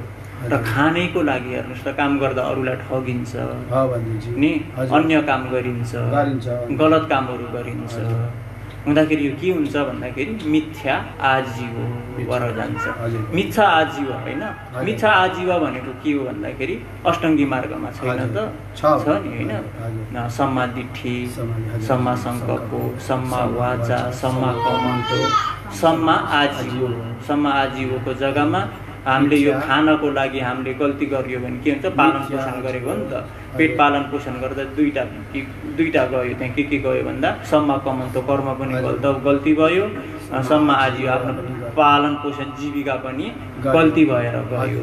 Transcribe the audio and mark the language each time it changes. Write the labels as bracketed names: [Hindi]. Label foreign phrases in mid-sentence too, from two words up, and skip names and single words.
[Nepali] र खानेको लागि हेर्नुहोस् त, काम गर्दा अरूलाई ठगिन्छ नि, अन्य काम गरिन्छ, गलत कामहरू गरिन्छ, हुँदाखेरि यो के हुन्छ भन्दाखेरि मिथ्या आजीव भएर जान्छ। मिथ्या आजीव होइन, मिथ्या आजीव भनेको के हो भन्दाखेरि अष्टाङ्गी मार्गमा छैन त छ नि होइन। [Pali] सम्मा दिट्ठी, सम्मा सङ्कल्प, सम्मा वाचा, सम्मा कमन्तो, सम्मा आजीव। [Nepali] सम्मा आजीवको जग्गामा हामीले यो खानको लागि हामीले गल्ती गरियो भने के हुन्छ? पालन पोषण गरेको हो नि त। पेट पालन पोषण गर्दा दुईटा गयो। त्यहाँ के गयो भन्दा [Pali] सम्मा कमन्तो [Nepali] कर्म पनि गल्ती भयो, [Pali] सम्मा आजीव [Nepali] आफ्नो पालन पोषण जीविका पनि गल्ती भएर गयो।